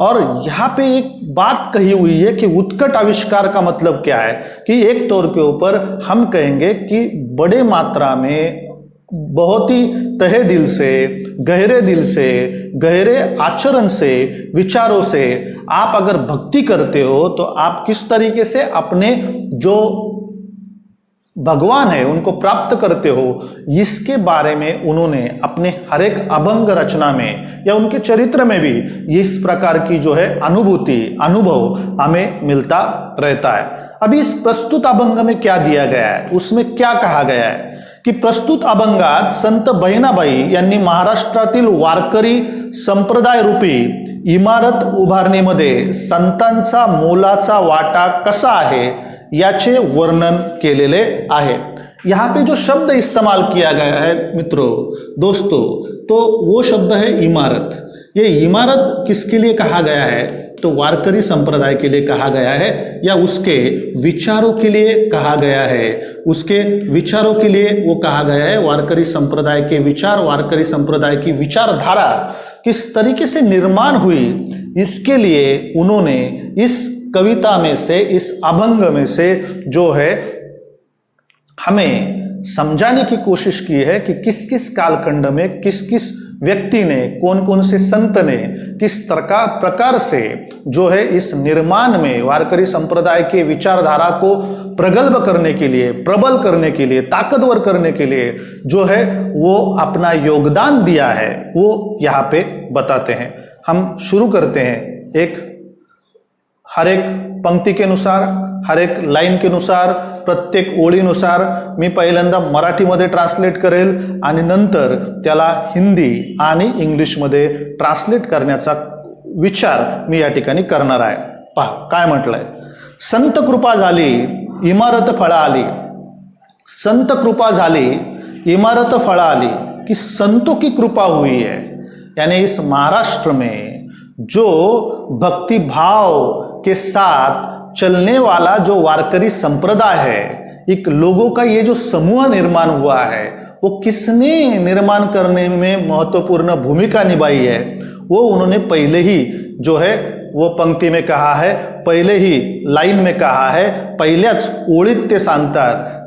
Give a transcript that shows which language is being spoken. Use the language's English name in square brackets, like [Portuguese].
[Hindi] और यहाँ पे एक बात कही हुई है कि उत्कट आविष्कार का मतलब क्या है कि एक तौर के ऊपर हम कहेंगे कि बड़े मात्रा में बहुत ही तहे दिल से, गहरे आचरण से, विचारों से आप अगर भक्ति करते हो तो आप किस तरीके से अपने जो भगवान है उनको प्राप्त करते हो, इसके बारे में उन्होंने अपने हर एक अभंग रचना में या उनके चरित्र में भी इस प्रकार की जो है अनुभव हमें मिलता रहता है। अभी इस प्रस्तुत अभंग में क्या दिया गया है, उसमें क्या कहा गया है कि [Marathi] प्रस्तुत अभंगात संत बहिणाबाई यांनी महाराष्ट्रातील वारकरी संप्रदाय रूपी इमारत उभारणीमध्ये संतांचा मोलाचा वाटा कसा आहे याचे वर्णन केलेले आहे। यहाँ पे जो शब्द इस्तेमाल किया गया है मित्रों, दोस्तों, तो वो शब्द है इमारत। ये इमारत किसके लिए कहा गया है, तो वारकरी संप्रदाय के लिए कहा गया है या उसके विचारों के लिए कहा गया है। उसके विचारों के लिए वो कहा गया है, वारकरी संप्रदाय के विचार, वारकरी संप्रदाय की विचारधारा किस तरीके से निर्माण हुई, इसके लिए उन्होंने इस कविता में से, इस अभंग में से जो है हमें समझाने की कोशिश की है कि किस किस कालखंड में किस किस व्यक्ति ने, कौन कौन से संत ने किस प्रकार से जो है इस निर्माण में वारकरी संप्रदाय के विचारधारा को प्रगल्भ करने के लिए, प्रबल करने के लिए, ताकतवर करने के लिए जो है वो अपना योगदान दिया है, वो यहाँ पे बताते हैं। [Hindi] हम शुरू करते हैं हर एक पंक्ति के अनुसार, हर एक लाईन के नुसार, [Marathi] प्रत्येक ओळीनुसार मी पहिल्यांदा मराठीमध्ये ट्रान्सलेट करेल आणि नंतर त्याला हिंदी आणि इंग्लिशमध्ये ट्रान्सलेट करण्याचा विचार मी या ठिकाणी करणार आहे। पहा काय म्हटलंय, संत कृपा झाली इमारत फळा आली। संत कृपा झाली इमारत फळा आली [Hindi] कि संतों की कृपा हुई है, यानी इस महाराष्ट्र में जो भक्ति भाव के साथ चलने वाला जो वारकरी संप्रदाय है, एक लोगों का ये जो समूह निर्माण हुआ है, वो किसने निर्माण करने में महत्वपूर्ण भूमिका निभाई है, वो उन्होंने पहले ही जो है वो पंक्ति में कहा है, पहले ही लाइन में कहा है, [Marathi] पहिल्याच ओळीत ते सांगतात।